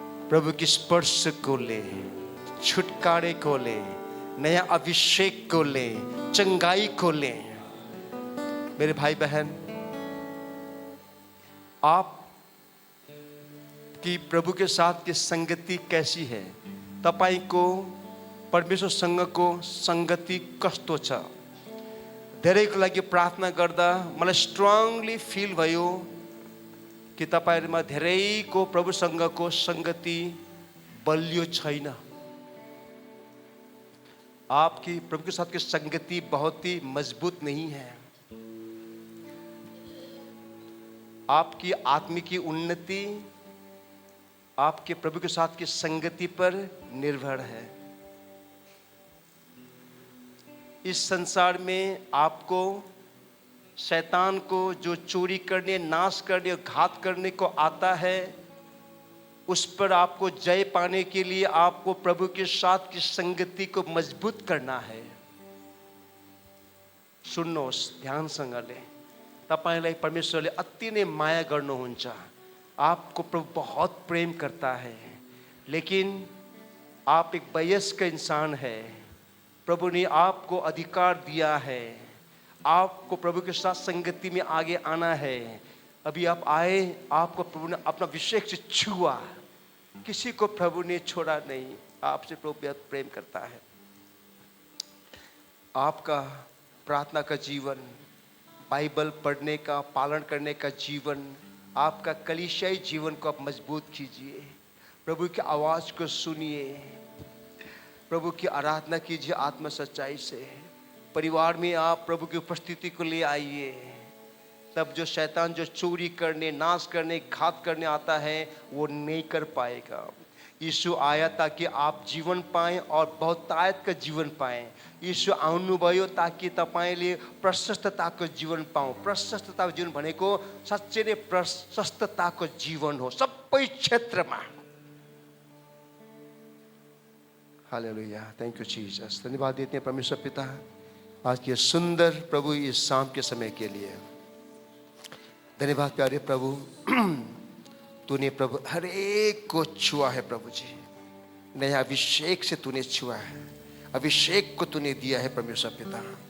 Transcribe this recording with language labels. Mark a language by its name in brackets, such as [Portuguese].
[Hindi] प्रभु की स्पर्श को ले, छुटकारे को ले, नया अभिषेक को ले, चंगाई को ले. मेरे भाई बहन, आप कि प्रभु के साथ की संगति कैसी है, [Nepali] तपाईको परमेश्वरसँग को संगति कस्तो छ. धेरैको लागि प्रार्थना गर्दा मलाई स्ट्रङली फिल भयो कि तपाईहरुमा धेरैको प्रभुसँगको संगति बलियो छैन. [Hindi] आपकी प्रभु के साथ की संगति बहुत ही मजबूत नहीं है. आपकी आत्मिक उन्नति आपके प्रभु के साथ की संगति पर निर्भर है. इस संसार में आपको शैतान को जो चोरी करने, नाश करने और घात करने को आता है, उस पर आपको जय पाने के लिए आपको प्रभु के साथ की संगति को मजबूत करना है. [Nepali] सुन्नुहोस्, ध्यानसँगले. तपाईलाई परमेश्वरले अति नै माया गर्नुहुन्छ. [Hindi] आपको प्रभु बहुत प्रेम करता है, लेकिन आप एक वयस्क इंसान है. प्रभु ने आपको अधिकार दिया है. आपको प्रभु के साथ संगति में आगे आना है। अभी आप आए, आपको प्रभु ने अपना अभिषेक से छुआ, किसी को प्रभु ने छोड़ा नहीं। आपसे प्रभु बेहद प्रेम करता है। आपका प्रार्थना का जीवन, बाइबल पढ़ने का, पालन करने का जीवन, आपका कलीसियाई जीवन को आप मजबूत कीजिए। प्रभु की आवाज़ को सुनिए, प्रभु की आराधना कीजिए आत्म सच्चाई से। परिवार में आप प्रभु की उपस्थिति को ले आइए। तब जो शैतान जो चोरी करने, नाश करने, घात करने आता है, वो नहीं कर पाएगा। यीशु आया ताकि आप जीवन पाएं और बहुतायत का जीवन पाएं। [Nepali] यीशु आउनुभयो ताकि तपाईँले प्रशस्तताको जीवन पाऊँ। प्रशस्तताको जीवन भनेको साँच्चै नै प्रशस्तताको जीवन हो सबै क्षेत्रमा। [English] Hallelujah, thank you Jesus. [Hindi] धन्यवाद देते हैं परमेश्वर पिता आज के सुंदर प्रभु इस शाम के समय के लिए। धन्यवाद प्यारे प्रभु, तूने प्रभु हर एक को छुआ है प्रभु जी। नया अभिषेक से तूने छुआ है, अभिषेक को तूने दिया है परमेश्वर पिता।